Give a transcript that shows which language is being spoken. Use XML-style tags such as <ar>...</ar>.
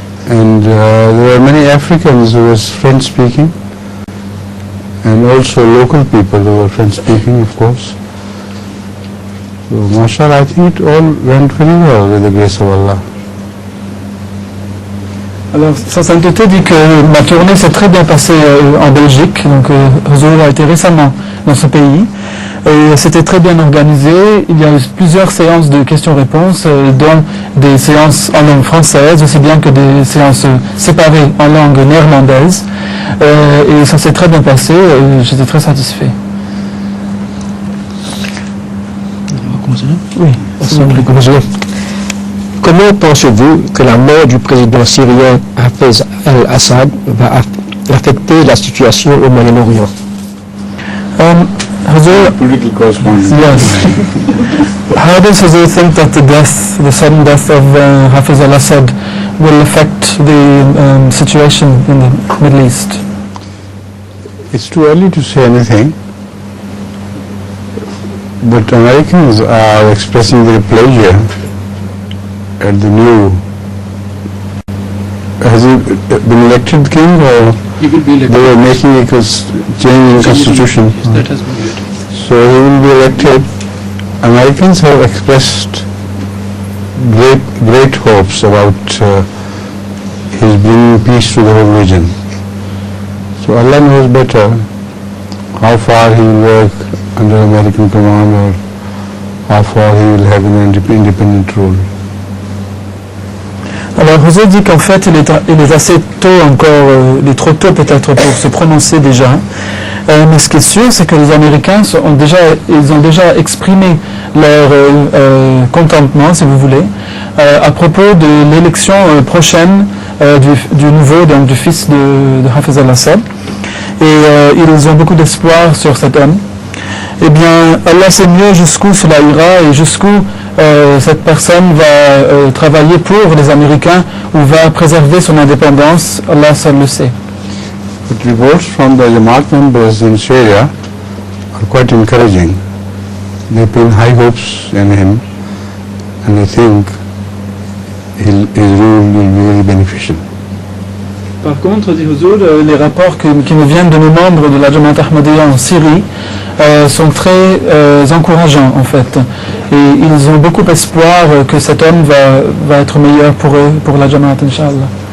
<en>And there were many Africans who were French-speaking, and also local people who were French-speaking, of course. So, mashallah, I think it all went very well with the grace of Allah.</en> <fr>Alors, sa sainteté dit que ma tournée s'est très bien passée en Belgique, donc Huzur a été récemment dans ce pays, et c'était très bien organisé. Il y a eu plusieurs séances de questions-réponses, dont des séances en langue française, aussi bien que des séances séparées en langue néerlandaise, et ça s'est très bien passé, et j'étais très satisfait. Oui.</fr> <ar>Assalamu alaikum, Huzur.</ar> <fr>Comment pensez-vous que la mort du président syrien Hafez al-Assad va affecter la situation au Moyen-Orient?</fr> <en>Huzur, Political correspondent. yes. How does Huzur think that the sudden death of Hafez al-Assad will affect the situation in the Middle East? It's too early to say anything, but Americans are expressing their pleasure at the new. Has he been elected king, or He will be elected. they were making a change in constitution? Yes, that has been elected. So he will be elected. Americans have expressed great hopes about his bringing peace to the whole region. So Allah knows better how far he will work under American command, or how far he will have an independent rule.</en> <fr>Alors Huzur dit qu'en fait il est assez tôt encore, il est trop tôt peut-être pour se prononcer déjà, mais ce qui est sûr c'est que les Américains ont déjà exprimé leur contentement, si vous voulez, à propos de l'élection prochaine du nouveau, donc du fils de Hafez al-Assad, et ils ont beaucoup d'espoir sur cet homme. Eh bien, Allah sait mieux jusqu'où cela ira et jusqu'où cette personne va travailler pour les Américains ou va préserver son indépendance. Allah seul le sait.</fr> <en>But reports from the Jamaat members in Syria are quite encouraging. They pin high hopes in him, and they think his rule will be very beneficial.</en> <fr>Par contre, dit Huzur, les rapports qui nous viennent de nos membres de la Jamaat Ahmadiyya en Syrie sont très encourageants en fait. Et ils ont beaucoup d'espoir que cet homme va être meilleur pour eux, pour la Jamaat, Inch'Allah.</fr>